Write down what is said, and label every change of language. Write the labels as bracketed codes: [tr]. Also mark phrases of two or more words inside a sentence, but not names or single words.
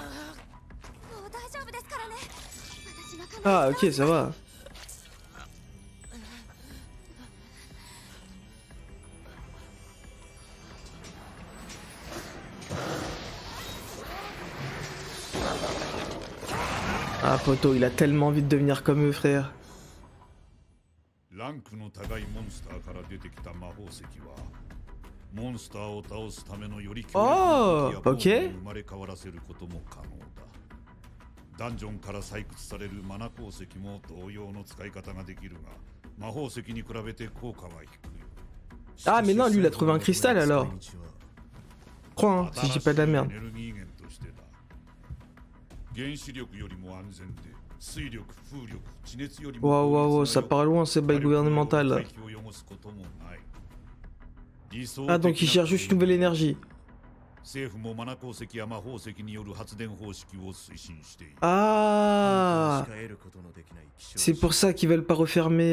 [fr] Ah, ok, ça va. Ah, poto, il a tellement envie de devenir comme eux, frère. [ja] ランクの高いモンスターから出てきた魔法石はモンスターを倒すためのより強力な武器や防具に生まれ変わらせることも可能だ。ダンジョンから採掘されるマナ鉱石も同様の使い方ができるが魔法石に比べて効果は低い。 [fr] Ah, mais non, lui, il a trouvé un cristal alors. Crois, hein, si je dis pas de la merde. [ja] 原子力よりも安全で水力、風力、地熱より [fr] Waouh, [ja] も [fr] waouh, waouh, ça part loin, ces bails gouvernementales là. Ah, donc il cherche juste une nouvelle énergie. Ah, c'est pour ça qu'ils veulent pas refermer.